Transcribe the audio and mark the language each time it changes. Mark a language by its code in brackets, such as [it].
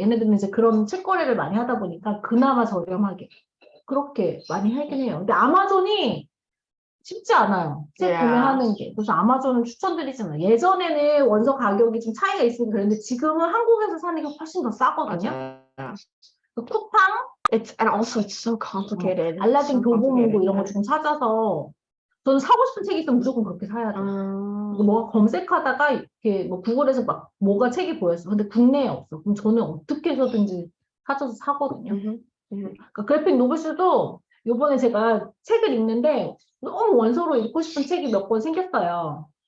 [ko] 얘네들은 이제 그런 책 거래를 많이 하다 보니까 그나마 저렴하게 그렇게 많이 하긴 해요. 근데 아마존이 쉽지 않아요. 책 구매하는 게. 그래서 아마존은 추천드리지 않아요. 예전에는 원서 가격이 좀 차이가 있으니까 그랬는데 지금은 한국에서 사는 게 훨씬 더 싸거든요. 그 쿠팡, [en] and also it's so complicated. [ko] 알라딘 교보문고 이런 거 좀 찾아서 저는 사고 싶은 책이 있으면 무조건 그렇게 사야 돼요. 뭐 검색하다가 이렇게 뭐 구글에서 막 뭐가 책이 보였어. 근데 국내에 없어. 그럼 저는 어떻게 해서든지 찾아서 사거든요. 그러니까 그래픽 노블스도 요번에 제가 책을 읽는데 너무 원서로 읽고 싶은 책이 몇 권 생겼어요.